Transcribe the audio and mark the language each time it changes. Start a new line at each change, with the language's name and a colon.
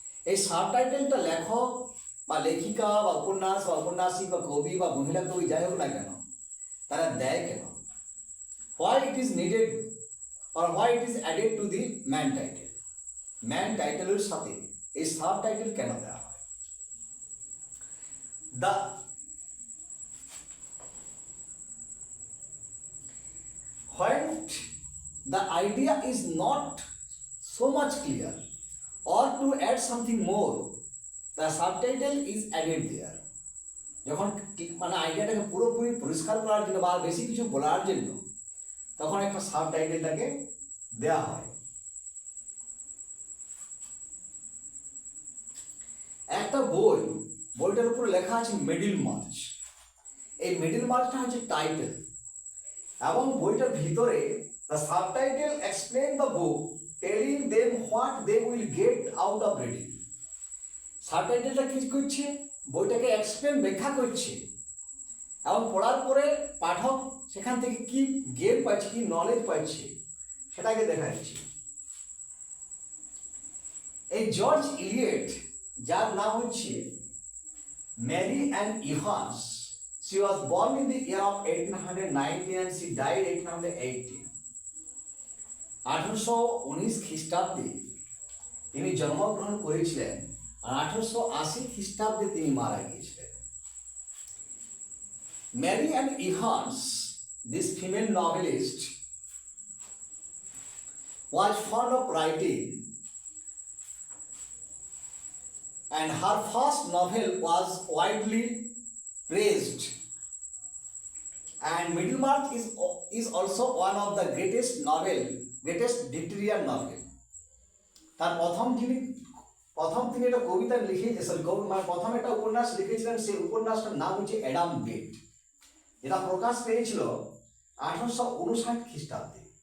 Bangla: এই সাবটাইটেলটা লেখক বা লেখিকা বা উপন্যাস বা উপন্যাসিক বা কবি বা মহিলা কবি যাই হোক না কেন, তারা দেয় কেন?
English: Why it is needed or why it is added to the main title.
Bangla: Man টাইটেলের সাথে এই সাবটাইটেল কেন দেওয়া হয়?
English: The when the idea is not so much clear or to add something more, the subtitle is added there.
Bangla: যখন মানে আইডিয়াটাকে পুরোপুরি পরিষ্কার করার জন্য বা বেশি কিছু বলার জন্য তখন একটা সাবটাইটেলটাকে দেওয়া হয়। একটা বইটার উপরে লেখা আছে মিডল মার্চ। এই মিডল মার্চটা হচ্ছে টাইটেল, এবং বইটার ভিতরে
English: the subtitle explain the book telling them what they will get out of reading.
Bangla: সাবটাইটেলটা কি করছে? বইটাকে এক্সপ্লেন, ব্যাখ্যা করছে, এবং পড়ার পরে পাঠক সেখান থেকে কি গেম পাচ্ছে, কি নলেজ পাচ্ছে সেটাকে দেখাচ্ছে। এই জর্জ ইলিয়ট, যার নাম হচ্ছে
English: Mary Ann Evans, she was born in the year of 1819 and she died 1880.
Bangla: 1819 খ্রিস্টাব্দে তিনি জন্মগ্রহণ করেছিলেন আর 1880 খ্রিস্টাব্দে তিনি মারা গিয়েছিলেন।
English: Mary Ann Evans, this female novelist, was fond of writing and her first novel was widely praised, and Middlemarch is also one of the greatest Victorian novel.
Bangla: তার প্রথম তিনি একটা কবিতা লিখেছেন, প্রথম একটা উপন্যাস লিখেছিলেন। সেই উপন্যাসটার নাম হচ্ছে অ্যাডাম বেড, যেটা প্রকাশ পেয়েছিল 1859 খ্রিস্টাব্দে।